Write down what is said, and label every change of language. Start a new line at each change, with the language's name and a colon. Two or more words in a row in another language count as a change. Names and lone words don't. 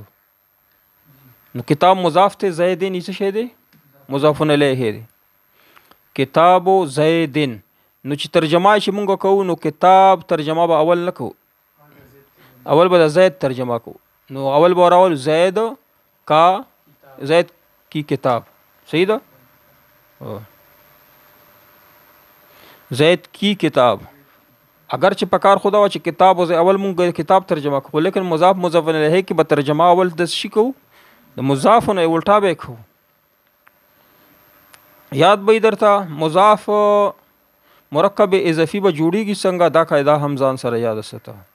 Pashto: نو کتاب مضاف دی، زیدن یې څه شی دی؟ مضاف الیه دی.
Arabic: کتاب و زیدن،
Pashto: نو چې ترجمه چې مونږ کوو نو کتاب ترجمه به اول نه کوو، اول به د زید ترجمه کوو. نو اول به راولو
Urdu: زید کا، زید کی کتاب،
Pashto: صحیح ده.
Urdu: زید کی کتاب،
Pashto: اگر چې پکار خدا و چې کتاب اول مونږ کتاب ترجمه کوو، لیکن مضاف مضاف الیه کې به ترجمه اول د شي کوو، د مضاف نه الټا به کوو. یاد به درته مضاف مرکب اضافي به جوړیږي څنګه، دا قاعده هم ځان سره یاد ساته.